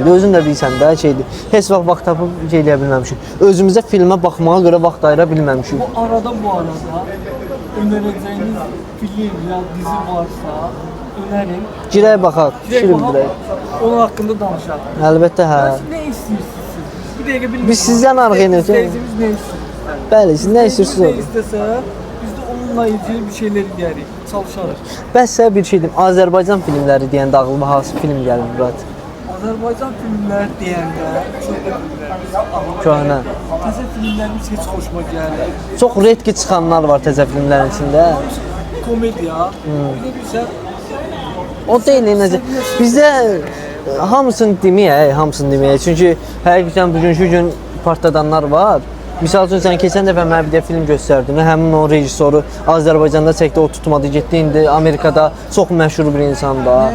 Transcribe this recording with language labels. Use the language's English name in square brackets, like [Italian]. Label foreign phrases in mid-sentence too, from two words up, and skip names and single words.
[Azerbaijani] Özün də bilirsən də şeydir. Heç vaxt tapıb şey eləyə bilməmişik. Özümüzə filmə baxmağa görə vaxt ayıra bilməmişik. [Turkish] Bu arada önereceğiniz film ya dizi varsa önerin. [Azerbaijani] Girək baxaq, fikir bildirək. [Turkish] Onun hakkında [Azerbaijani] danışalım. Əlbəttə hə. [Turkish] Ne istiyorsunuz siz? Bir dakika bilmiyorum. Biz sizden arayın. İzleyicimiz ne istiyor? [Azerbaijani] Bəli, siz nə istəyirsiniz [Turkish] Ne [Azerbaijani] olun. [Turkish] istese biz de onunla ilgili bir şeyler diyeriz. Çalışarız. [Azerbaijani] Bəs sizə bir şey deyim, Azərbaycan filmləri deyəndə ağlıma hansı film gəlir, Murat? [Turkish] Azerbaycan filmler diyende şöyle filmlerimiz [Azerbaijani] Köhnə. [Turkish] Təzə filmlerimiz hiç hoşuma gelir. [Azerbaijani] Çox redki çıxanlar var təzə filmlərin içində. [Turkish] Komedya. Bir de güzel. [Azerbaijani] O deyil, necə? Bizdə hamısını deməyək, hamısını deməyək. Çünki həqiqətən bugünkü gün partladanlar var. Misal üçün sən keçən dəfə mənə bir də film göstərdin. Həmin o rejissoru Azərbaycanda çəkdi, o tutmadı, getdi indi Amerikada çox məşhur bir insandır.